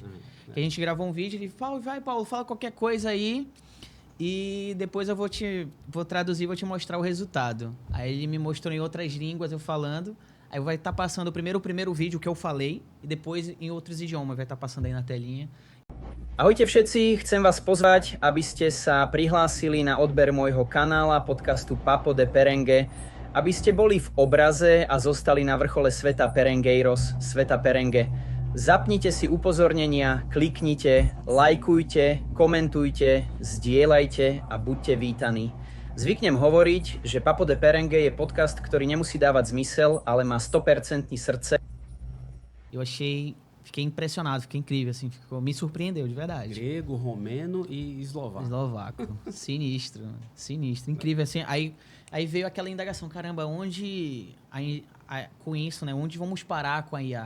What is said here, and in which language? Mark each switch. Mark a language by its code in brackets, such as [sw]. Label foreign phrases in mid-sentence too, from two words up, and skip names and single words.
[pt] Que a gente gravou um vídeo, ele falou, vai, Paulo, fala qualquer coisa aí e depois eu vou traduzir e vou te mostrar o resultado. Aí ele me mostrou em outras línguas, eu falando. Aí vai estar passando primeiro o primeiro vídeo que eu falei e depois em outros idiomas vai estar passando aí na telinha. [sk] Ahojte všetci, chcem vás pozvať, aby ste sa prihlásili na odber môjho kanála podcastu Papo de Perenge, aby ste boli v obraze a zostali na vrchole sveta Perengeiros, sveta Perenge. Zapnite si upozornenia, kliknite, lajkujte, komentujte, zdieľajte a buďte vítaní. Zvyknem hovoriť, že Papo de Perenge je podcast, ktorý nemusí dávať zmysel, ale má 100% srdce. [pt] Fiquei impressionado, fiquei incrível, assim, me surpreendeu, de verdade. Grego, romeno e eslovaco. Eslovaco. Sinistro, incrível, assim. Aí veio aquela indagação, caramba, onde, com isso, né, onde vamos parar com a IA?